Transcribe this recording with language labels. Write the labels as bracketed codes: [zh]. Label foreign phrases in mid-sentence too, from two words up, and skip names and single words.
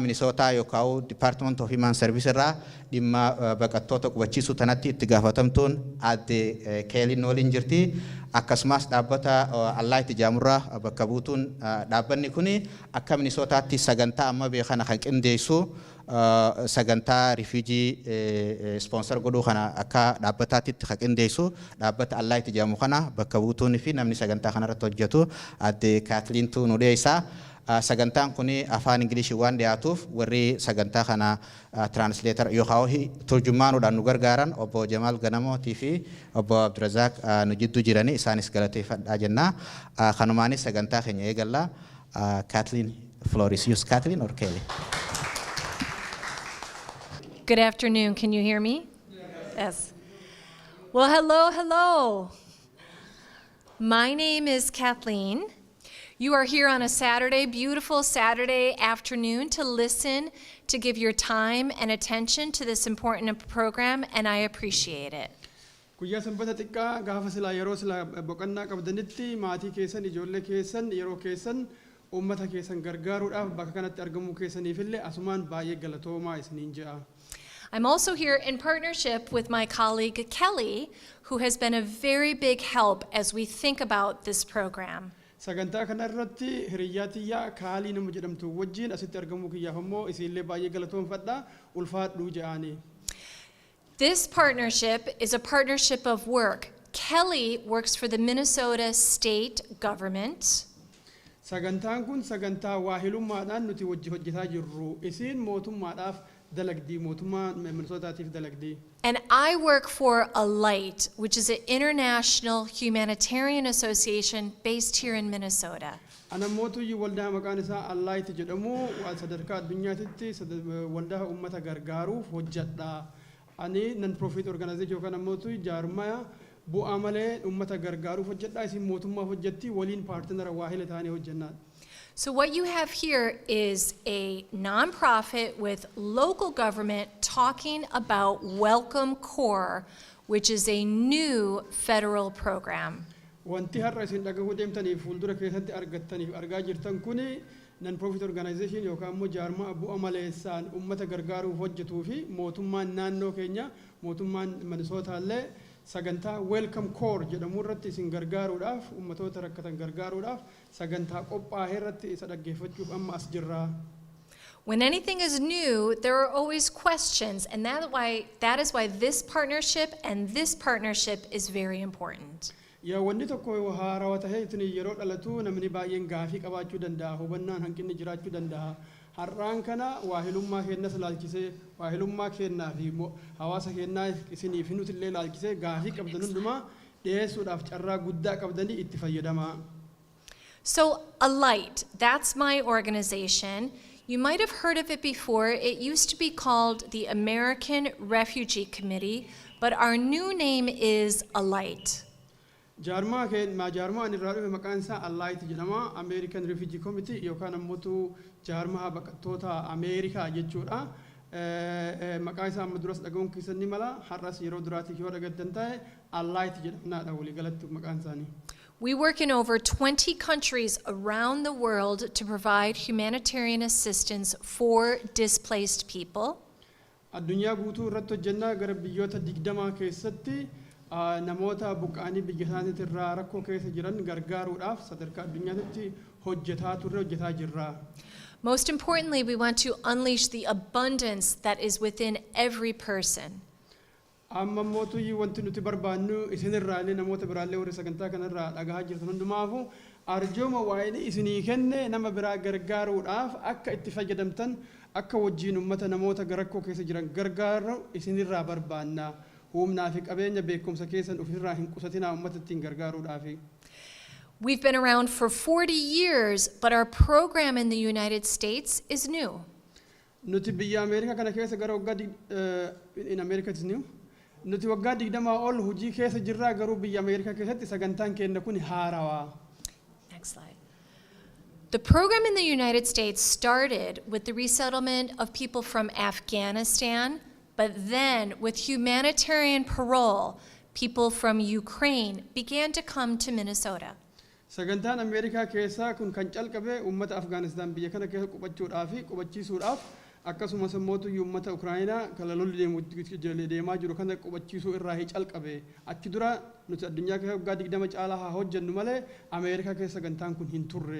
[om] Minisootaa yookaan Department of Human Service irraa dhimma baqattoota qubachiisuu tanatti itti gaafatamtuun adde Keelin waliin jirti akkasumas dhaabbata Allah itti jaamurraa bakka buutuun dhaabbanni kuni akka Minisootaatti sagantaa amma beekana kan qindeessu sagantaa [en] refugee sponsor [om] godhuu kana akka dhaabbataatti kan qindeessu dhaabbata Allah itti jaamu kana bakka buutuun fi namni sagantaa kana irratti hojjetu adde Kathleen tu nu dhiyeessa. Sagantaan kuni afaan Ingilishii waan dhiyaatuuf warri sagantaa kana translator yookaan turjumaanuudhaan nu gargaaran obbo Jamal Ganamootii fi obbo Abdurazak nu jidduu jiranii isaanis galateeffadhaa jenna. Kanumaanis sagantaa keenya eegalla. [en] Kathleen, floor is yours. Kathleen or Kelly? Good afternoon. Can you hear me? Yes. Well, hello, hello. My name is Kathleen. You are here on a Saturday, beautiful Saturday afternoon to listen, to give your time and attention to this important program, and I appreciate it. [om] Guyyaa sanbata xiqqaa gaafa silaa yeroo silaa boqonnaa qabdanitti maatii keessan ijoollee keessan yeroo keessan uummata keessan gargaaruudhaaf bakka kanatti argamuu keessaniifillee asumaan baay'ee galatoomaa isiniin jedha. [en] I'm also here in partnership with my colleague Kelly, who has been a very big help as we think about this program. [om] Sagantaa kana irratti hiriyaatiyyaa kaalii nama jedhamtu wajjin asitti argamuu kiyyaaf ammoo isiillee baay'ee galatoomfadha ulfaadhuu jedhaani. [en] This partnership is a partnership of work. Kelly works for the Minnesota state government. [om] Sagantaan kun sagantaa waahilummaadhaan nuti wajji hojjetaa jirru isiin mootummaadhaaf dalagdii mootummaa Minnesotaatiif dalagdii. [en] And I work for Alight, which is an international humanitarian association based here in Minnesota. [om] Ana mootummaa waldaa maqaan isaa Alight jedhamu waan sadarkaa addunyaatti waldaa uummata gargaaruuf hojjedha. Ani [en] non-profit organization [om] yookaan mootummaa jaarmaya bu'aa malee uummata gargaaruuf hojjedha. Isin mootummaaf hojjetti waliin paartnera waahila ta'anii hojjennaa. [en] So what you have here is a nonprofit with local government talking about Welcome Core, which is a new federal program. [om] Wanti har'a isin dhagahuu deemtaniif fuuldura keessatti argattaniif argaa jirtan kuni [en] non-profit organization [om] yookaan immoo jaarmaa bu'aa maleessaan uummata gargaaruuf hojjetuu fi mootummaan naannoo keenya mootummaan Minnesotaallee sagantaa Welcome Core jedhamu irratti isin gargaaruudhaaf uummatoota rakkatan gargaaruudhaaf sagantaa qophaa'e irratti isa dhaggeeffachuuf amma as jirra. [en] When anything is new, there are always questions, and that is why this partnership and this partnership is very important. [om] Yaa wanni tokko haarawaa ta'ee isin yeroo dhalatu namni baay'een gaafii qabaachuu danda'a hubannaan hanqinni jiraachuu danda'a. Har'aan kana waahilummaa keenyas laalchisee waahilummaa keenyaa fi hawaasa keenyaa isiniif nuti illee laalchisee gaafii qabdan hundumaa dhiyeessuudhaaf carraa guddaa qabdanii itti fayyadamaa. [en] So Alight, that's my organization. You might have heard of it before. It used to be called the American Refugee Committee, but our new name is Alight. [om] Jaarmaa ani irraa dhufe maqaan isaa Alight jedhama. American Refugee Committee yookaan ammoo jaarmaa baqattoota Ameerikaa jechuudha. Maqaan isaa amma duras dhagahuun keessan ni mala. Har'as yeroo duraatiif yoo dhagattan ta'e Alight jedhamnaadha walii galatti maqaan isaanii. [en] We work in over 20 countries around the world to provide humanitarian assistance for displaced people. [om] Addunyaa guutuu irratti hojjennaa gara biyyoota 20 keessatti namoota buqqaanii biyya isaaniitti irraa rakkoo keessa jiran gargaaruudhaaf sadarkaa addunyaatti hojjetaa jirra. [en] Most importantly, we want to unleash the abundance that is within every person. [om] Amma mootummaa wanti nuti barbaannu isinirraalee namoota biraallee warri sagantaa kanarraa dhagahaa jirtan hundumaafu arjooma waa'ee isinii kenne nama biraa gargaaruudhaaf akka itti fayyadamtan akka wajjin uummata namoota rakkoo keessa jiran gargaaru isinirraa barbaanna. Humnaa fi qabeenya beekumsa keessan ofirraa hin qusatinaa uummata ittiin gargaaruudhaaf. [en] We've been around for 40 years, but our program in the United States is new. [om] nuti biyya Ameerikaa kana keessa gara waggaa [en] in America is new [om] nuti waggaa 20 ol hojii keessa jirra garuu biyya Ameerikaa keessatti sagantaan keenya kun haarawaa. [en] Next slide. The program in the United States started with the resettlement of people from Afghanistan, but then with humanitarian parole, people from Ukraine began to come to Minnesota. [om] Sagantaan Ameerikaa keessaa kun kan calqabe uummata Afgaanistaan biyya kana keessa qubachuudhaaf qubachiisuudhaaf akkasumas immoo uummata Ukraayinaa kan lolli deemaa jiru kana qubachiisuu irraa calqabe achi dura nuti addunyaa keessa waggaa 20 caalaa haa hojjennu malee Ameerikaa keessa sagantaan kun hin turre.